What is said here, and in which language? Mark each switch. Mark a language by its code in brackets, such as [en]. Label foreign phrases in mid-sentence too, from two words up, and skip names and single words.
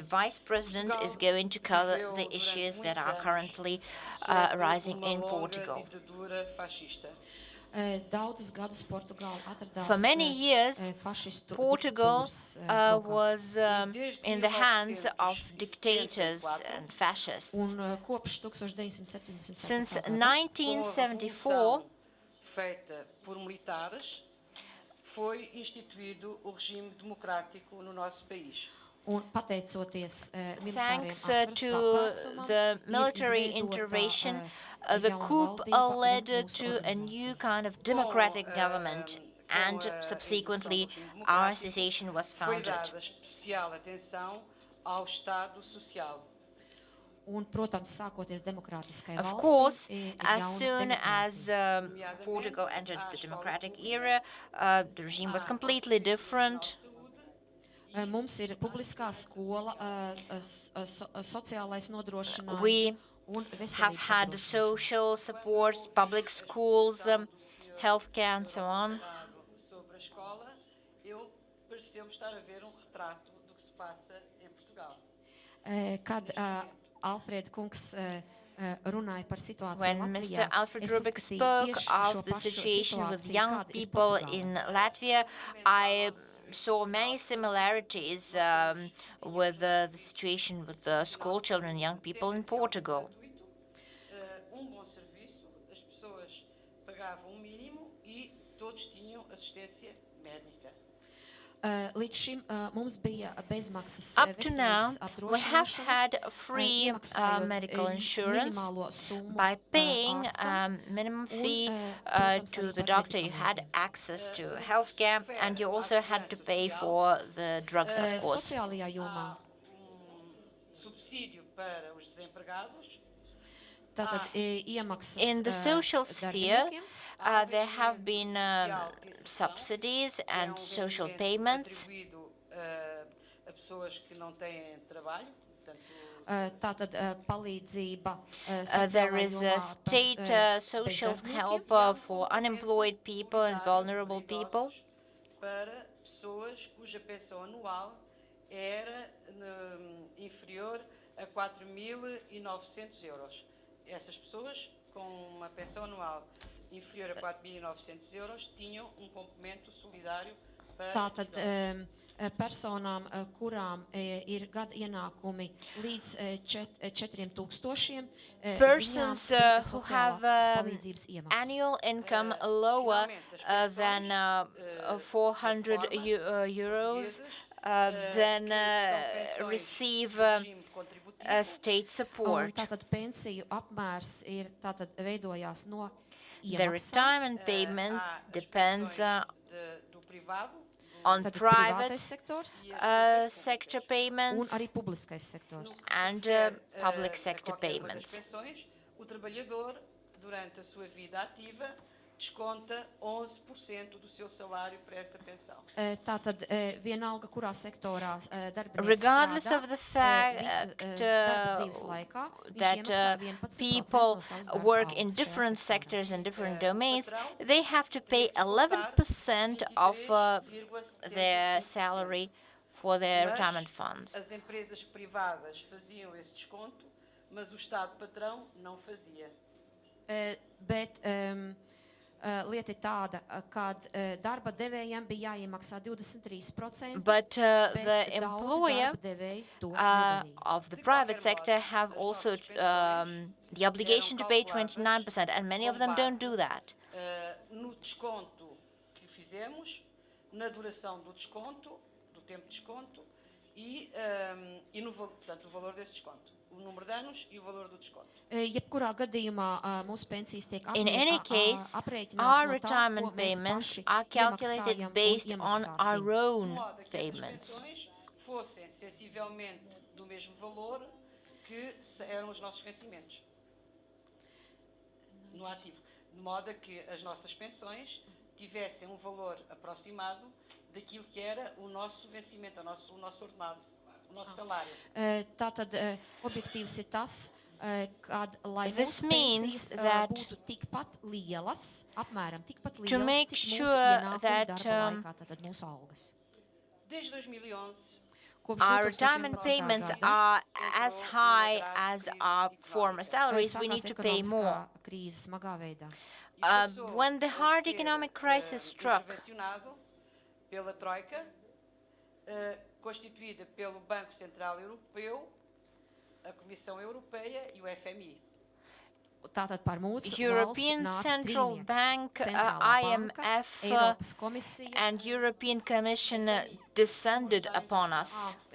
[en] Vice President is going to cover the issues that are currently arising in Portugal. For many years, Portugal was in the hands of dictators and fascists. Since 1974, [pt] feita por militares, foi instituído o regime democrático no nosso país. [en] Thanks to the military intervention, the coup led to a new kind of democratic government and subsequently our association was [pt] foi [en] founded. [pt] dada especial atenção ao Estado Social. [lv] Un, protams, sākoties demokrātiskai [en] Of [lv] valstī, [en] course, [lv] ir [en] as [lv] jauna [en] soon [lv] demokrātija. [en] as Portugal entered the democratic era, the regime was completely different. [lv] Mums ir publiskā skola, sociālais nodrošinājums [en] We [lv] un [en] have [lv] veselības [en] had [lv] apdrošināšana. [en] social support, public schools, healthcare, and so on. [pt] Sobre a escola, eu pareceu-me estar a ver retrato do que se passa em Portugal. [lv] Kad Alfrēda kungs runāja par situāciju [en] When [lv] Latvijā, [en] Mr. Alfred [lv] es [en] Rubik [lv] saskatīju [en] spoke [lv] tieši šo [en] of the [lv] pašu [en] situation with [lv] situāciju, [en] young [lv] kāda ir [en] people [lv] Portugālē. [en] in Latvia, I saw many similarities with the situation with the school children and young people in Portugal. [pt] Bom serviço, as pessoas pagavam mínimo e todos tinham assistência médica. [lv] Līdz šim mums bija bezmaksas [en] Up to now, [lv] veselības [en] we have [lv] apdrošināšana, [en] had free [lv] iemaksājot [en] medical insurance. [lv] minimālo summu [en] By paying [lv] ārstam. [en] minimum fee [lv] protams, [en] to [lv] arī [en] the [lv] par [en] doctor, you had [lv] medikamentiem. [en] access to healthcare, and you also had to pay for the drugs, of course. [lv] Sociālajā jomā. [pt] Subsídio para os desempregados. [lv] Tātad iemaksas [en] In the social sphere, [lv] darbiniekiem. [en] there have been subsidies and social payments. [pt] Atribuído a pessoas que não têm trabalho. Portanto, [lv] Tātad palīdzība [en] There [lv] sociālā [en] is [lv] jomā [en] a state social help for unemployed people and vulnerable people. [pt] para pessoas cuja pensão anual era inferior a 4.900 euros. Essas pessoas com uma pensão anual inferior a 4.900 euros tinham complemento solidário para [lv] Tātad [pt] idosos. [lv] Personām, kurām ir gada ienākumi līdz 4,000, [en] Persons [lv] viņām [en] who [lv] bija [en] have [lv] sociālās palīdzības iemaksas. [en] annual income lower than 400 euros, then receive state support. [lv] Tātad pensiju apmērs ir tātad veidojās no [en] The [lv] iemaksām. [en] retirement payment [pt] Há as [en] depends [pt] pensões do privado [en] on [lv] Tātad [en] private [lv] privātais sektors [en] sector [lv] un [en] payments [lv] arī publiskais sektors. [en] and public sector [pt] qualquer uma das [en] payments. [pt] pensões, o trabalhador, durante a sua vida ativa, desconta 11% do seu salário para essa pensão. [lv] Tātad vienalga, kurā sektorā darbinieks [en] Regardless [lv] strādā, [en] of the fact [lv] darba dzīves laikā, viņš [en] that [lv] iemaksā 11% [en] people [lv] no savas darba [en] work [lv] algas [en] in [lv] šajā [en] different [lv] sektorā. [en] sectors and different domains, they have to pay 11% of their salary for their retirement funds. [pt] As empresas privadas faziam esse desconto, mas o Estado patrão não fazia. [lv] Bet lieta ir tāda, ka darba devējiem bija jāiemaksā 23%, [en] But the [lv] bet daudzi [en] employer [lv] darba devēji to nedarīja. [en] of the private sector have also the obligation to pay 29%, and many of them don't do that. [pt] No desconto que fizemos, na duração do desconto, do tempo de desconto, e no portanto, o valor desse desconto. O número de anos e o valor do desconto. [lv] Jebkurā gadījumā mūsu pensijas tiek [en] In any case, [lv] aprēķināts [en] our [lv] no tā, [en] retirement [lv] ko mēs [en] payments [lv] paši [en] are calculated [lv] iemaksājam un [en] based on [lv] iemaksāsim. [en] our [pt] De [en] own [pt] modo a que essas [en] payments. [pt] pensões fossem sensivelmente do mesmo valor que eram os nossos vencimentos no ativo. De modo a que as nossas pensões tivessem valor aproximado daquilo que era o nosso vencimento, o nosso ordenado, o nosso salário. [lv] Tātad objektīvs ir tas, kad, lai [en] This [lv] mūsu [en] means [lv] pensijas [en] that [lv] būtu tikpat lielas, apmēram tikpat [en] to [lv] lielas, [en] make [lv] cik mūsu [en] sure [lv] ienākumi [en] that, [lv] darba laikā, tātad mūsu algas. [pt] Desde 2011, [lv] Kopš [en] Our retirement [lv] 2011. [en] payments [lv] gada, [en] are as high as our former salaries. We [lv] sākās [en] need to pay more. [lv] ekonomiskā krīze smagā veidā. [en] When the hard economic crisis struck, [pt] intervencionado pela Troika, constituída pelo Banco Central Europeu, a Comissão Europeia e o FMI. [lv] Tātad par mūsu [en] European [lv] valsti nāca [en] Central [lv] trīnieks. [en] Bank, [lv] Centrālā banka, [en] IMF, [lv] Eiropas komisija, [en] and European Commission descended upon us.